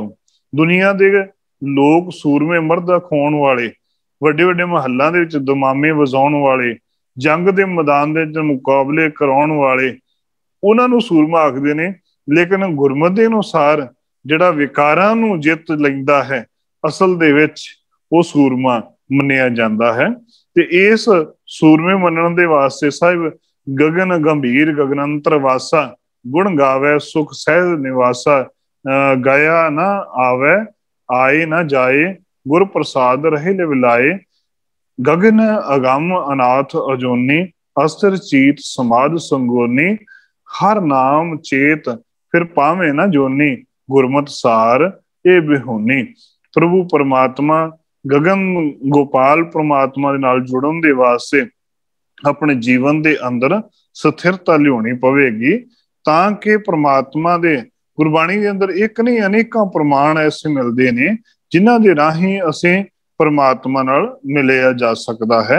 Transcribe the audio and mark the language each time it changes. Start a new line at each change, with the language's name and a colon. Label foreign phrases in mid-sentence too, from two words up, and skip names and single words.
Punjabi: ਦੁਨੀਆ ਦੇ ਲੋਗ ਸੂਰਮੇ ਮਰਦ ਅਖਾਉਣ ਵਾਲੇ, ਵੱਡੇ ਵੱਡੇ ਮਹੱਲਾਂ ਦੇ ਵਿਚ ਦਮਾਮੇ ਵਜਾਉਣ ਵਾਲੇ, ਜੰਗ ਦੇ ਮੈਦਾਨ ਦੇ ਵਿਚ ਮੁਕਾਬਲੇ ਕਰਾਉਣ ਵਾਲੇ, ਉਨ੍ਹਾਂ ਨੂੰ ਸੂਰਮਾ ਆਖਦੇ ਨੇ। ਲੇਕਿਨ ਗੁਰਮਤ ਦੇ ਅਨੁਸਾਰ ਜਿਹੜਾ ਵਿਕਾਰਾਂ ਨੂੰ ਜਿਤ ਲੈਂਦਾ ਹੈ, ਅਸਲ ਦੇ ਵਿਚ ਵੋ ਸੂਰਮਾ ਮੰਨਿਆ ਜਾਂਦਾ ਹੈ। ਤੇ ਇਸ ਸੂਰਮੇ ਮਨਣ ਦੇ ਵਾਸਤੇ ਸਾਹਿਬ ਗਗਨ ਗੰਭੀਰ ਗਗਨੰਤਰ ਵਾਸਾ, ਗੁਣ ਗਾਵੇ ਸੁਖ ਸਹਜ ਨਿਵਾਸਾ, ਗਿਆ ਨਾ ਆਵੇ ਆਏ ਨਾ ਜਾਏ, ਗੁਰ ਪ੍ਰਸਾਦ ਰਹੇ ਲਿਵਲਾਏ। ਗਗਨ ਅਗਮ ਅਨਾਥ ਅਜੋਨੀ, ਅਸਤ੍ਰ ਚੀਤ ਸਮਾਧ ਸੰਗੋਨੀ, ਹਰ ਨਾਮ ਚੇਤ ਫਿਰ ਪਾਵੇ ਨਾ ਜੋਨੀ, ਗੁਰਮਤ ਸਾਰ ਏ ਬਿਹੋਨੀ। ਪ੍ਰਭੂ ਪਰਮਾਤਮਾ ਗਗਨ ਗੋਪਾਲ ਪਰਮਾਤਮਾ ਦੇ ਨਾਲ ਜੁੜਨ ਦੇ ਵਾਸਤੇ ਅਪਨੇ ਜੀਵਨ ਦੇ ਅੰਦਰ ਸਥਿਰਤਾ ਲਿਆਣੀ ਪਵੇਗੀ, ਤਾਂ ਕਿ ਪਰਮਾਤਮਾ ਦੇ ਗੁਰਬਾਣੀ ਦੇ ਅੰਦਰ ਏਕ ਨਹੀਂ ਅਨੇਕਾਂ ਪ੍ਰਮਾਣ ਐਸੇ ਮਿਲਤੇ ਨੇ ਜਿਨ੍ਹਾਂ ਦੇ ਰਾਹੀਂ ਅਸੀਂ ਪਰਮਾਤਮਾ ਨਾਲ ਮਿਲਿਆ ਜਾ ਸਕਤਾ ਹੈ।